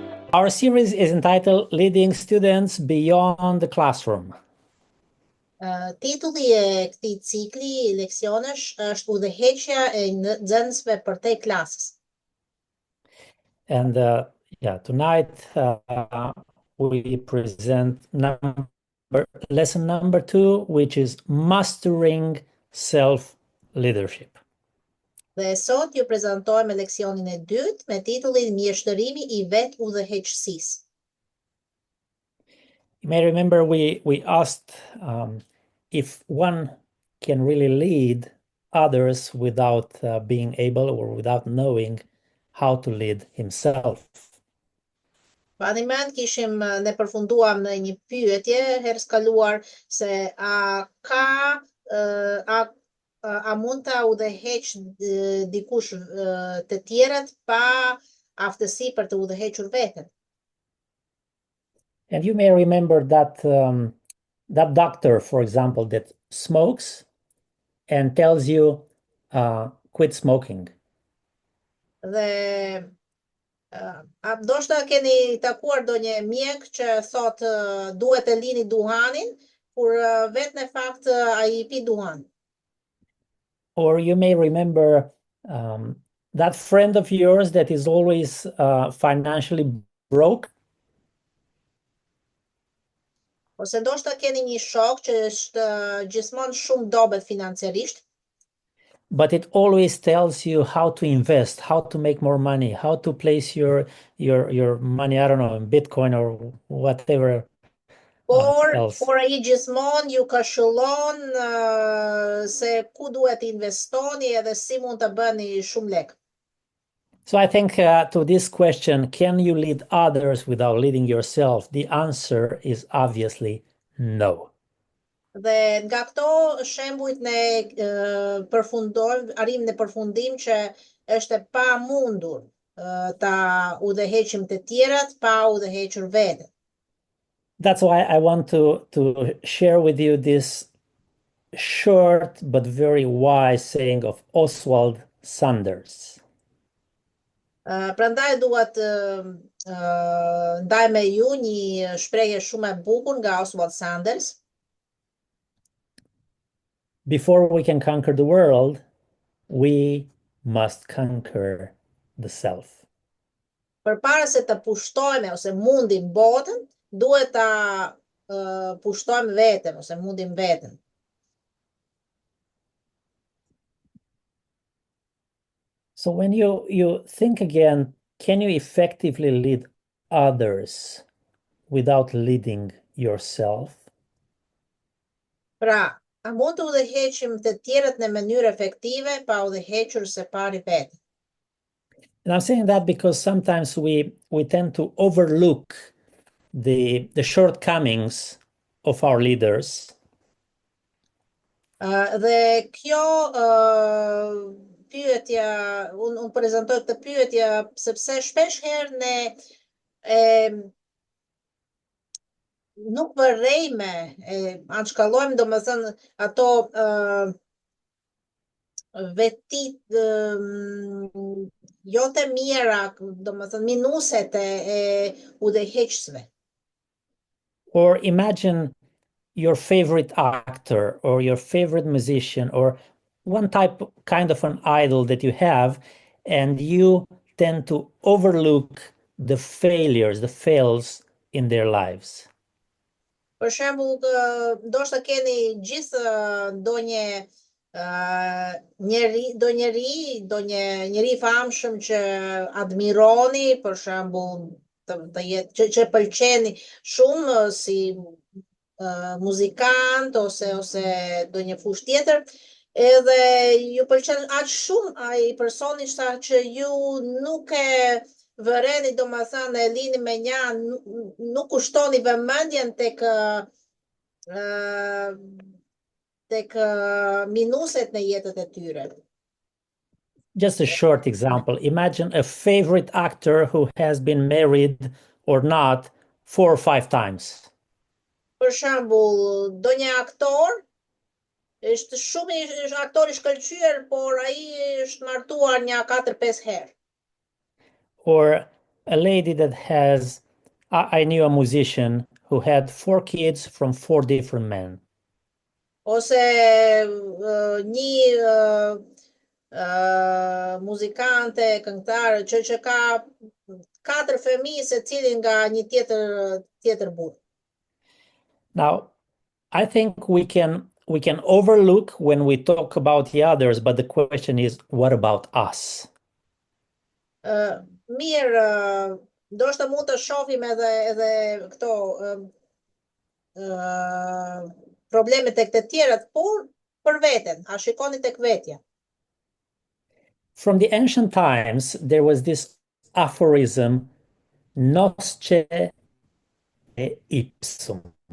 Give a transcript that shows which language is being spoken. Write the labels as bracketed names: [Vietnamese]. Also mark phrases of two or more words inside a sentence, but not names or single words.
[English] Our series is entitled Leading Students Beyond the Classroom. [Albanian] Titulli e këtij cikli leksionesh është Udhëheqja e nxënësve përtej klasës. [English] And tonight we present lesson number 2, which is Mastering Self-Leadership. [Albanian] Dhe sot ju prezantojmë leksionin e dytë me titullin Mjeshtërimi I vetë udhëheqësisë. [English] You may remember we asked if one can really lead others without being able or without knowing how to lead himself. [Albanian] Ne përfunduam në një pyetje herës kaluar se a mund ta udhëheq dikush të tjerët pa aftësi për të udhëhequr veten. [English] And you may remember that that doctor, for example, that smokes and tells you quit smoking. [Albanian] Dhe ndoshta keni takuar ndonjë mjek që thot duhet të lini duhanin, kur vetë në fakt ai pi duhan. [English] Or you may remember that friend of yours that is always financially broke. [Albanian] Ose ndoshta keni një shok që është gjithmonë shumë dobët financiarisht. [English] But it always tells you how to invest, how to make more money, how to place your money, I don't know, in Bitcoin or whatever else. [Albanian] Por ai gjithmonë ju këshillon se ku duhet investoni edhe si mund të bëni shumë lek. [English] So I think to this question, can you lead others without leading yourself? The answer is obviously no. [Albanian] Dhe nga këto shembujt ne përfundojmë, arrim në përfundim që është e pamundur ta udhëheqim të tjerat pa udhëhequr veten. [English] That's why I want to share with you this short but very wise saying of Oswald Sanders. [Albanian] Prandaj dua të ndaj me ju një shprehje shumë e bukur nga Oswald Sanders. [English] Before we can conquer the world, we must conquer the self. [Albanian] Përpara se të pushtojmë ose mundim botën, duhet ta pushtojmë veten ose mundim veten. [English] So when you think again, can you effectively lead others without leading yourself? [Albanian] Pra, a mund të udhëheqim të tjerët në mënyrë efektive pa udhëhequr së pari veten? [English] And I'm saying that because sometimes we tend to overlook the shortcomings of our leaders. [Albanian] Dhe kjo pyetja, unë prezantoj këtë pyetje sepse shpesh herë ne nuk vërejme, anshkallojmë domethënë ato vetit jo të mira, domethënë minuset e udhëheqësve. [English] Or imagine your favorite actor or your favorite musician or one kind of an idol that you have, and you tend to overlook the fails in their lives. [Albanian] Për shembull, ndoshta keni gjithë ndonjë njeri famshëm që admironi, për shembull, që pëlqeni shumë si muzikant ose ndonjë fushë tjetër, edhe ju pëlqen aq shumë ai personi sa që ju nuk e vëreni, domethënë e lini me nja, nuk kushtoni vëmendjen tek minuset në jetët e tyre. [English] Just a short example. Imagine a favorite actor who has been married or not 4 or 5 times. [Albanian] Për shembull, ndonjë aktor është shumë aktor I shkëlqyer, por ai është martuar një 4-5 herë. [English] Or a lady that has, I knew a musician who had 4 kids from 4 different men. [Albanian] Ose një muzikante, këngëtare që ka 4 fëmijë se cilin nga një tjetër burr. [English] Now, I think we can overlook when we talk about the others, but the question is, what about us? [Albanian] Mirë, ndoshta mund të shohim edhe këto problemet tek të tjerat, por për veten, a shikoni tek vetja. [English] From the ancient times, there was this aphorism, [Latin] nosce ipsum.